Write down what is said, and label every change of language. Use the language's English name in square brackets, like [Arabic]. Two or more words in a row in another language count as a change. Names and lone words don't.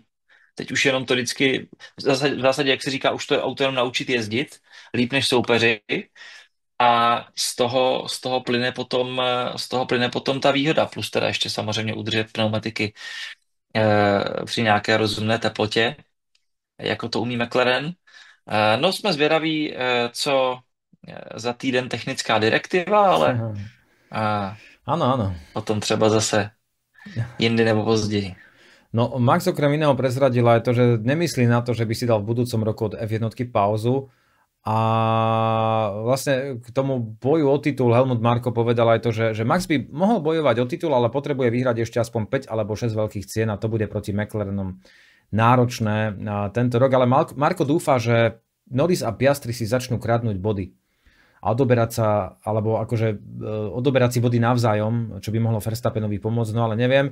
[Czech] Teď už jenom to vždycky, v zásadě, jak se říká, už to auto jenom naučit jezdit, líp než soupeři, a z toho plyne potom ta výhoda, plus teda ještě samozřejmě udržet pneumatiky při nějaké rozumné teplotě, jako to umí McLaren. No, jsme zvědaví, co za týden technická direktiva, ale [Slovak] Áno. [Czech] potom třeba zase jindy nebo později. [Slovak] No, Max okrem iného prezradil aj to, že nemyslí na to, že by si dal v budúcom roku od F1 pauzu, a vlastne k tomu boju o titul Helmut Marko povedal aj to, že Max by mohol bojovať o titul, ale potrebuje vyhrať ešte aspoň 5 alebo 6 veľkých cien, a to bude proti McLarenom náročné tento rok, ale Marko dúfa, že Norris a Piastri si začnú kradnúť body a odoberať si body navzájom, čo by mohlo Verstappenovi pomôcť, no ale neviem.